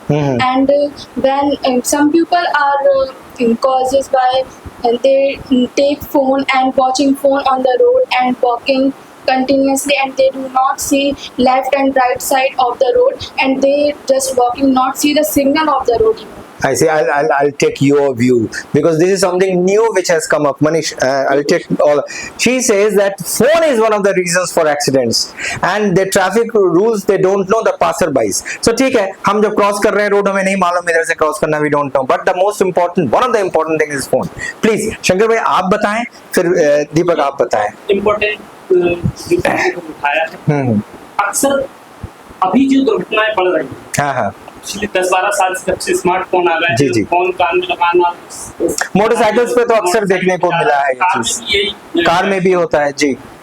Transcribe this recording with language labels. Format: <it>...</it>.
<en>And when some people are causes by they take phone and watching phone on the road and walking continuously, and they do not see left and right side of the road, and they just walking, not see the signal of the road even. I see. I'll take your view, because this is something new which has come up. Manish, I'll take all. She says that phone is one of the reasons for accidents, and the traffic rules they don't know the passerbys.</en> <hi>So ठीक है, हम जब cross कर रहे हैं road, हमें नहीं मालूम इधर से क्रॉस करना,</hi> <en>we don't know. But the most important, one of the important thing is phone.</en> <hi>Please, Shankar भाई आप बताएं, फिर दीपक आप बताएं. इम्पोर्टेंट उठाया है. अक्सर अभी जो दुर्घटनाएं बढ़ रही हैं, हाँ, पिछले 10-12 साल से जब से स्मार्टफोन आ गए, जी. फोन कान में लगाना, मोटरसाइकिल्स पे तो अक्सर देखने को मिला है ये चीज, कार में भी होता है जी.</hi>